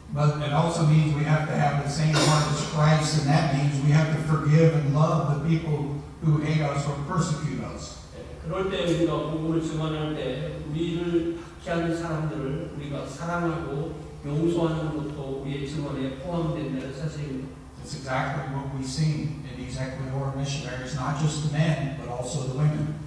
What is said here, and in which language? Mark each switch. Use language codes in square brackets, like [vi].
[en] But it also means we have to have the same heart as Christ, and that means we have to forgive and love the people who hate us or persecute us. [ko] 그럴 때 우리가 복음을 증언할 때 우리를 박해하는 사람들을 우리가 사랑하고 용서하는 것도 우리의 증언에 포함된다는 사실입니다. [en] It's exactly what we've seen in these Ecuador missionaries, not just the men, but also the women.